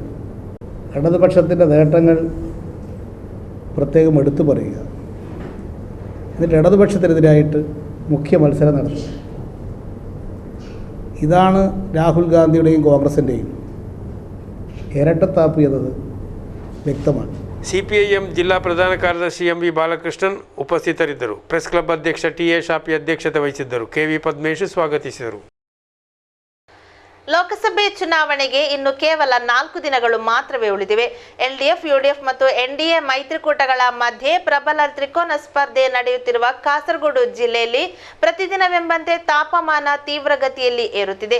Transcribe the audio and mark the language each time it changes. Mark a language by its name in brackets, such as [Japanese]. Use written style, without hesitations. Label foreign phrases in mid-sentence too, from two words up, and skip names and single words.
[Malayalam] ഇടതുപക്ഷത്തിൻ്റെ നേട്ടങ്ങൾ പ്രത്യേകം എടുത്തു പറയുക, എന്നിട്ട് ഇടതുപക്ഷത്തിനെതിരായിട്ട് മുഖ്യ മത്സരം നടത്തുക. ഇതാണ് രാഹുൽ ഗാന്ധിയുടെയും കോൺഗ്രസിൻ്റെയും ഇരട്ടത്താപ്പ് എന്നത് വ്യക്തമാണ്. [Kannada] ಸಿಪಿಐಎಂ ಜಿಲ್ಲಾ ಪ್ರಧಾನ ಕಾರ್ಯದರ್ಶಿ ಎಂವಿ ಬಾಲಕೃಷ್ಣನ್ ಉಪಸ್ಥಿತರಿದ್ದರು. ಪ್ರೆಸ್ ಕ್ಲಬ್ ಅಧ್ಯಕ್ಷ ಟಿಎ ಶಾಪಿ ಅಧ್ಯಕ್ಷತೆ ವಹಿಸಿದ್ದರು. ಕೆವಿ ಪದ್ಮೇಶ್ ಸ್ವಾಗತಿಸಿದರು. ಲೋಕಸಭೆ ಚುನಾವಣೆಗೆ ಇನ್ನು ಕೇವಲ 4 ದಿನಗಳು ಮಾತ್ರವೇ ಉಳಿದಿವೆ. ಎಲ್ಡಿಎಫ್, ಯುಡಿಎಫ್ ಮತ್ತು ಎನ್ಡಿಎ ಮೈತ್ರಿಕೂಟಗಳ ಮಧ್ಯೆ ಪ್ರಬಲ ತ್ರಿಕೋನ ಸ್ಪರ್ಧೆ ನಡೆಯುತ್ತಿರುವ ಕಾಸರಗೋಡು ಜಿಲ್ಲೆಯಲ್ಲಿ ಪ್ರತಿದಿನವೆಂಬಂತೆ ತಾಪಮಾನ ತೀವ್ರಗತಿಯಲ್ಲಿ ಏರುತ್ತಿದೆ.